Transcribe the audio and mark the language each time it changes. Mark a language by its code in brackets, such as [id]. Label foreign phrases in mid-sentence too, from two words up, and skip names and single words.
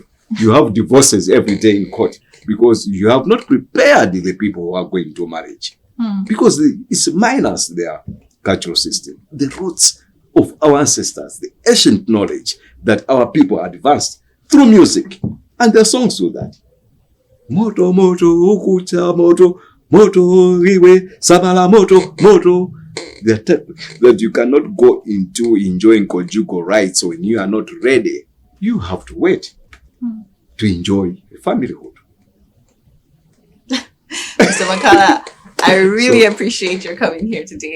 [en] You have divorces every day in court because you have not prepared the people who are going to marriage. Because it's minus their cultural system. The roots of our ancestors, the ancient knowledge that our people advanced through music. And their songs do that. Moto, moto, ukuta, moto, moto, riwe, sabala, moto, moto. That you cannot go into enjoying conjugal rights when you are not ready. You have to wait to enjoy familyhood. Mr. Makhala, I really appreciate your coming here today.